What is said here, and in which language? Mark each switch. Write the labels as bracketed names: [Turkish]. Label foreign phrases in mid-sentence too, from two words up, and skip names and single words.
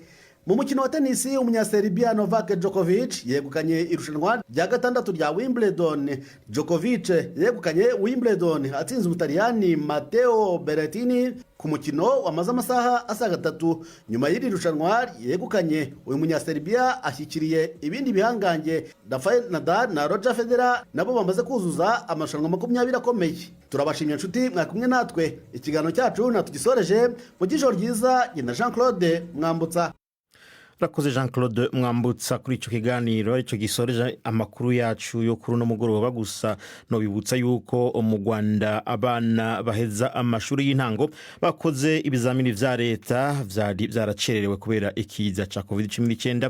[Kinyarwanda] Mu mukino wa tenisi, umunyaserbia Novak Djokovic yegukanye irushanwa rya 6 rya Wimbledon. Djokovic yegukanye Wimbledon atsinze Ubutaliyani Matteo Berrettini ku mukino wamaze amasaha asaga 3. Nyuma y'iri rushanwa yegukanye, uyu munyaserbia ashyikiriye ibindi bihangange Rafael Nadal na Roger Federer, nabo bamaze kuzuza amarushanwa 20 akomeye. [Rundi] Turabashimye nshuti mwakumwe natwe, ikiganiro cyacu natugisoreje mu gijoro ryiza. Yena Jean-Claude Mwambutsa. Rakoze Jean Claude Mwambutsa kuri ico kiganiro ico gisoreje amakuru yacu yo kuri no mugoroba gusa no bibutsa yuko mu Rwanda abana baheza amashuri y'intango bakoze ibizamini vya leta vyaracererewe kubera ikiza ca COVID-19.